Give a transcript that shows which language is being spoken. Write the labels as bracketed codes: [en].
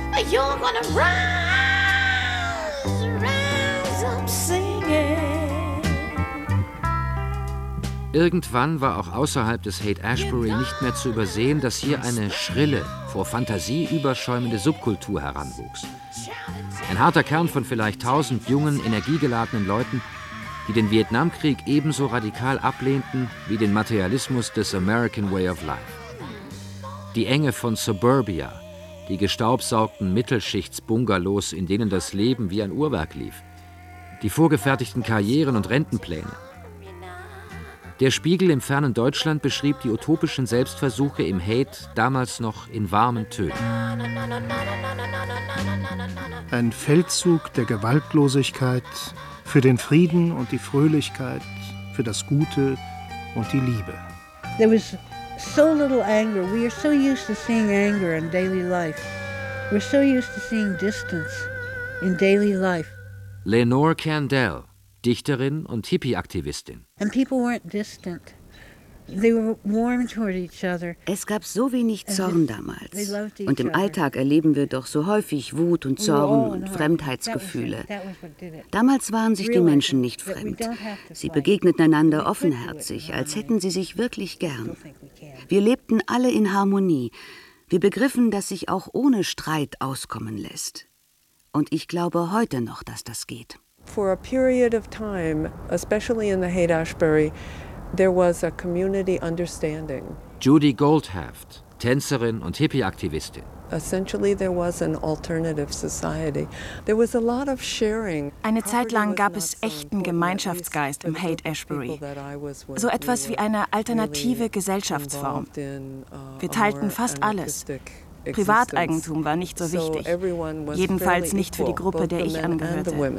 [en] You're gonna rise up singing. [de] Irgendwann war auch außerhalb des Haight-Ashbury nicht mehr zu übersehen, dass hier eine schrille, vor Fantasie überschäumende Subkultur heranwuchs. Ein harter Kern von vielleicht 1000 jungen, energiegeladenen Leuten, die den Vietnamkrieg ebenso radikal ablehnten wie den Materialismus des American Way of Life. Die Enge von Suburbia, die gestaubsaugten Mittelschichtsbungalows, in denen das Leben wie ein Uhrwerk lief. Die vorgefertigten Karrieren und Rentenpläne. Der Spiegel im fernen Deutschland beschrieb die utopischen Selbstversuche im Haight damals noch in warmen Tönen. Ein Feldzug der Gewaltlosigkeit für den Frieden und die Fröhlichkeit, für das Gute und die Liebe. [en] So little anger. We are so used to seeing anger in daily life. We're so used to seeing distance in daily life. [de] Lenore Kandel, Dichterin und Hippie-Aktivistin. [en] And people weren't distant. They were warm toward each other. [de] Es gab so wenig Zorn damals. Und im Alltag erleben wir doch so häufig Wut und Zorn und Fremdheitsgefühle. Damals waren sich die Menschen nicht fremd. Sie begegneten einander offenherzig, als hätten sie sich wirklich gern. Wir lebten alle in Harmonie. Wir begriffen, dass sich auch ohne Streit auskommen lässt. Und ich glaube heute noch, dass das geht. [en] For a period of time, especially in the Haight-Ashbury, there was a community understanding. [de] Judy Goldhaft, Tänzerin und Hippie-Aktivistin. [en] Essentially there was an alternative society. There was a lot of sharing. [de] Eine Zeit lang gab es echten Gemeinschaftsgeist im Haight-Ashbury. So etwas wie eine alternative Gesellschaftsform. Wir teilten fast alles. Privateigentum war nicht so wichtig. Jedenfalls nicht für die Gruppe, der ich angehörte.